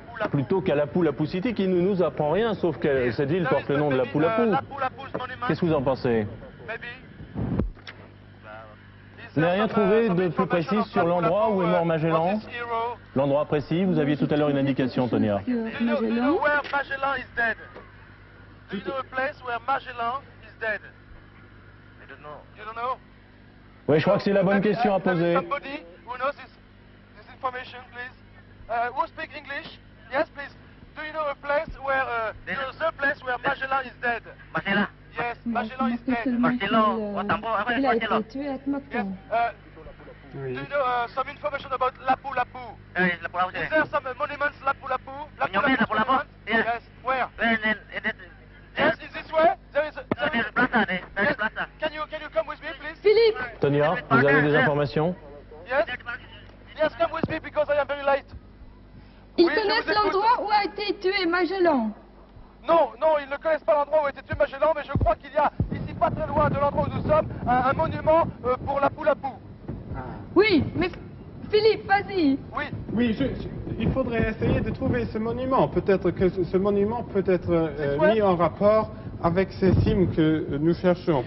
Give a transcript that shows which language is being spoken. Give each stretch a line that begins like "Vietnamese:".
French: Plutôt qu'à Lapu-Lapu City, qui ne nous apprend rien, sauf que cette ville porte le nom de Lapu-Lapu. Qu'est-ce que vous en pensez? Vous n'avez rien trouvé de plus précis sur l'endroit où est mort Magellan? L'endroit précis, vous aviez tout à l'heure une indication, Tonia.
English: Do you know where Magellan is dead? Do you know a place where Magellan is dead? I don't know. You don't know?
French: Oui, je crois que c'est la bonne question à poser.
English: Somebody who knows this information, please. Who speaks English? Yes, please. Do you know a place where the place where Magellan is dead? Magellan. Yes, Magellan is dead. Magellan.
French: Il a été tué à
English: Yes.
French: Mactan. Oui.
English: Do you know some information about Lapu-Lapu? Lapu-Lapu. Is there some monuments Lapu-Lapu? Monument, Lapu-Lapu? Yes. Yes. Where? Yes. Yes, is this way? There is There's plaza there. There's plaza. Can you come with me, please?
French: Philippe, Tonia, vous avez des informations?
English: Yes. Yes, come with me because I am very late.
French: ils Oui, je connaissent vous écoute. l'endroit où a été tué Magellan. Non, ils ne connaissent pas l'endroit où a été tué Magellan, mais je crois qu'il y a ici pas très loin de l'endroit où nous sommes un monument pour Lapu-Lapu. Oui, mais Philippe, vas-y. Oui. Oui, il faudrait essayer de trouver ce monument. Peut-être que ce monument peut être mis en rapport avec ces cimes que nous cherchons.